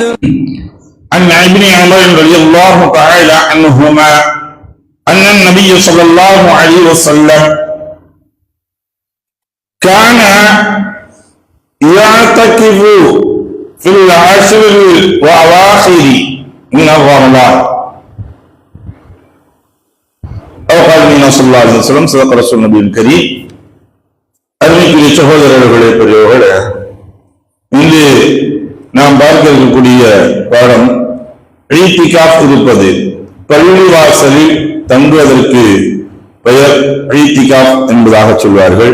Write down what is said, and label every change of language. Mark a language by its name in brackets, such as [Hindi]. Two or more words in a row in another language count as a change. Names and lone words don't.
[Arabic] عن ابن عمر رضي الله تعالى عنهما أن النبي صلى الله عليه وسلم كان يعتكف في العشر الأواخر من رمضان أو قال النبي صلى الله عليه وسلم صدق رسول النبي الكريم. [Tamil] அருமைக்குரிய சகோதரர்களே, பெரியவர்களே, இன்று நாம் பார்க்க இருக்கக்கூடிய பாடம் இத்திகாஃப் இருப்பது. பள்ளிவாசலில் தங்குவதற்கு பெயர் இத்திகாஃப் என்பதாக சொல்வார்கள்.